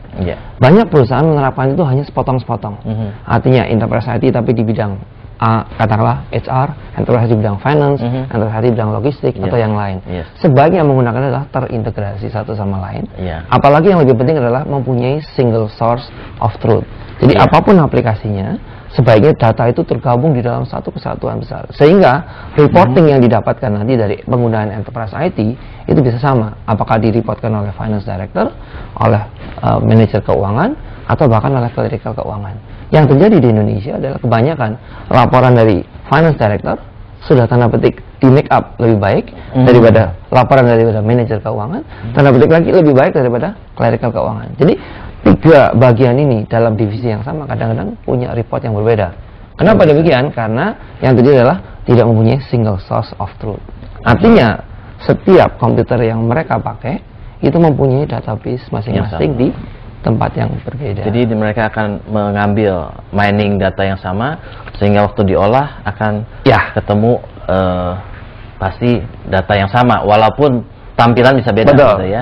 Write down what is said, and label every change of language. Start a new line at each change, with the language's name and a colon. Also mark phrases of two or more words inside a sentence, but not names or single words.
Indonesian: Banyak perusahaan menerapkan itu hanya sepotong-sepotong. Artinya
English: enterprise IT
Indonesian: tapi di bidang katakanlah HR, enterprise di bidang finance, enterprise di bidang logistik atau yang lain. Sebaiknya menggunakan adalah terintegrasi satu sama lain. Apalagi yang lebih penting adalah mempunyai
English: single source of truth.
Indonesian: Jadi apapun aplikasinya, sebaiknya data itu tergabung di dalam satu kesatuan besar, sehingga reporting yang didapatkan nanti dari penggunaan
English: enterprise IT
Indonesian: itu bisa sama, apakah direportkan oleh
English: finance director,
Indonesian: oleh manajer keuangan, atau bahkan oleh clerical keuangan. Yang terjadi di Indonesia adalah kebanyakan laporan dari
English: finance director
Indonesian: sudah tanda petik di
English: make up
Indonesian: lebih baik daripada laporan daripada manajer keuangan, tanda petik lagi lebih baik daripada clerical keuangan. Jadi tiga bagian ini dalam divisi yang sama kadang-kadang punya report yang berbeda. Kenapa demikian? Karena yang terjadi adalah tidak mempunyai
English: single source of truth.
Indonesian: Artinya setiap komputer yang mereka pakai itu mempunyai database masing-masing di tempat yang berbeda. Jadi mereka akan mengambil
English: mining data
Indonesian: yang sama sehingga waktu diolah akan ketemu pasti data yang sama walaupun tampilan bisa beda gitu ya.